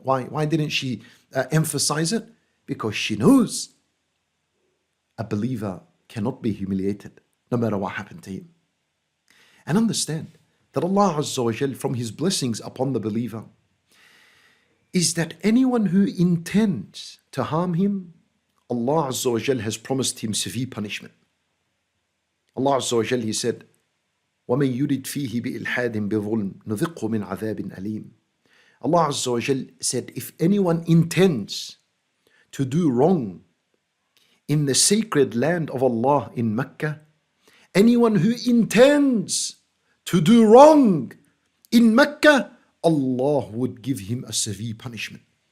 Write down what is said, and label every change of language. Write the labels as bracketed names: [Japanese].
[English] Why didn't she emphasize it? Because she knows a believer cannot be humiliated, no matter what happened to him. And understand that Allah Azza wa Jal, from His blessings upon the believer, is that anyone who intends to harm him, Allah Azza wa Jal has promised him severe punishment. [Arabic] Allah Azza wa Jal, [English] He said, [Arabic] وَمَنْ يُرِدْ فِيهِ بِإِلْحَادٍ بِظُلْمٍ نُذِقْهُ مِنْ عَذَابٍ أَلِيمٍ. [English] Allah Azza wa Jal said, if anyone intends to do wrong in the sacred land of Allah in Mecca, anyone who intends to do wrong in Mecca, Allah would give him a severe punishment.